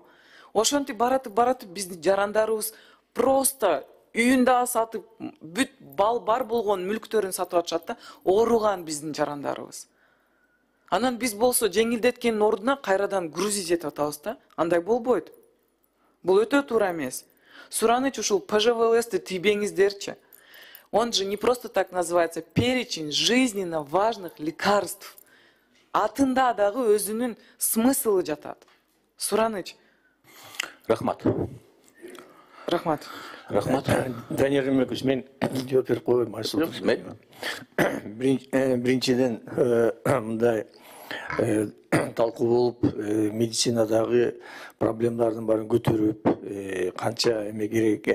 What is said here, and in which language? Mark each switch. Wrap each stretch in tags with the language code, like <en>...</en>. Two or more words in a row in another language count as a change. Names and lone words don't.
<ky>Ошентип баратып биздин жарандарыбыз просто үйүндө сатып, бүт бар болгон мүлктөрүн сатып атышат да, ооруган биздин жарандарыбыз. Анан биз болсо жеңилдеткендин ордуна кайрадан грузить этип атабыз да. Андай болбойт. Бул өтө туура эмес. Сураныч ушул ПЖВЛСти тийбеңиздерчи.</ky> <ru>Он же не просто так называется перечень жизненно важных лекарств.</ru> <ky>Атында дагы өзүнүн смыслы жатат. Сураныч. Рахмат. Рахмат. Данияр Ремекович, мен жооп берип коеюн, Майсултан. Биринчиден мындай талкуу болуп, медицинадагы проблемалардын баарын көтөрүп, канча эме керек экен.</ky>